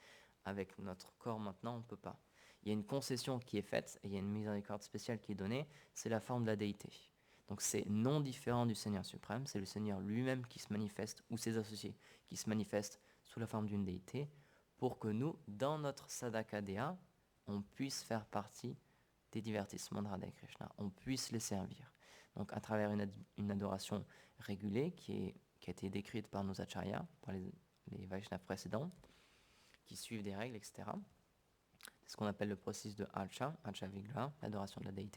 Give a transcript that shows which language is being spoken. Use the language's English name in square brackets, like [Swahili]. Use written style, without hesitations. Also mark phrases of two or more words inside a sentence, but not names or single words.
[French] Avec notre corps maintenant, on ne peut pas. Il y a une concession qui est faite, et il y a une miséricorde spéciale qui est donnée, c'est la forme de la déité. Donc c'est non différent du Seigneur suprême, c'est le Seigneur lui-même qui se manifeste, ou ses associés qui se manifestent sous la forme d'une déité, pour que nous, dans notre sadhaka-deha, on puisse faire partie des divertissements de Radha et Krishna, on puisse les servir. Donc à travers une adoration régulée qui a été décrite par nos acharyas, par les Vaishnavas précédents, qui suivent des règles, etc. C'est ce qu'on appelle le processus de [Sanskrit] अर्चा विग्रह, [French] l'adoration de la déité.